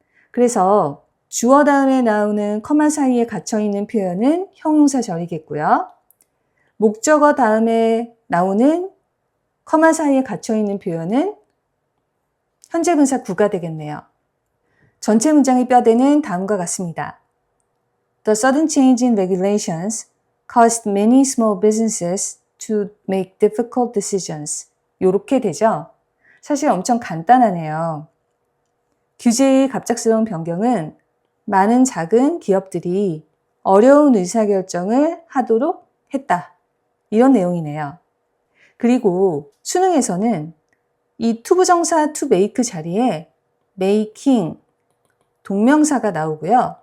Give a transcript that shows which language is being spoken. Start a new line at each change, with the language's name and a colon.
Korean: 그래서 주어 다음에 나오는 커마 사이에 갇혀있는 표현은 형용사절이겠고요. 목적어 다음에 나오는 커마 사이에 갇혀있는 표현은 현재분사 구가 되겠네요. 전체 문장의 뼈대는 다음과 같습니다.
English: The sudden change in regulations caused many small businesses to make difficult decisions.
Korean: 이렇게 되죠. 사실 엄청 간단하네요. 규제의 갑작스러운 변경은 많은 작은 기업들이 어려운 의사결정을 하도록 했다. 이런 내용이네요. 그리고 수능에서는 이 투부정사 to make 자리에 making, 동명사가 나오고요.